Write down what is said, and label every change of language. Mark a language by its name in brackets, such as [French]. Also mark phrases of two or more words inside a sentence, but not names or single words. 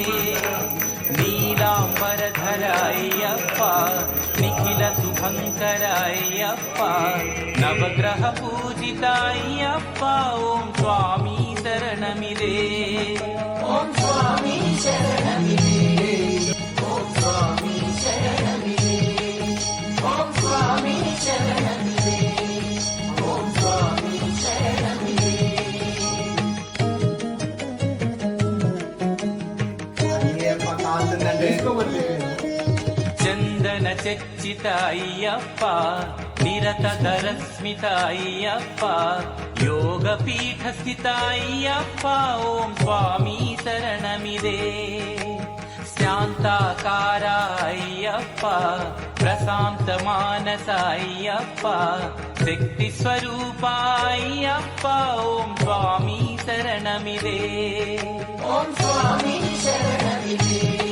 [Telugu] నీలాంబరధర అయ్యప్ప నిఖిల శుభంకర అయ్యప్ప నవగ్రహ పూజిత అయ్యప్ప ఓం స్వామి శరణమిదే ఓం స్వామి శరణమిది ఓం స్వామి శరణమిది ఓం స్వామి శరణమిది ఓం స్వామి శరణమిది [Kannada] ಚಂದನ ಚಚ್ಚಿತ ಅಯ್ಯಪ್ಪ ನಿರತ ದರಸ್ಮಿತ ಅಯ್ಯಪ್ಪ ಯೋಗ ಪೀಠ ಸ್ಥಿತ ಅಯ್ಯಪ್ಪ ಓಂ ಸ್ವಾಮಿ ಶರಣಮಿದೆ ಶಾಂತಾಕಾರ ಅಯ್ಯಪ್ಪ ಪ್ರಶಾಂತ ಮಾನಸ ಅಯ್ಯಪ್ಪ ಶಕ್ತಿ ಸ್ವರೂಪ ಅಯ್ಯಪ್ಪ ಓಂ ಸ್ವಾಮಿ ಶರಣಮಿದೆ [Telugu] ఓం స్వామి శరణమిది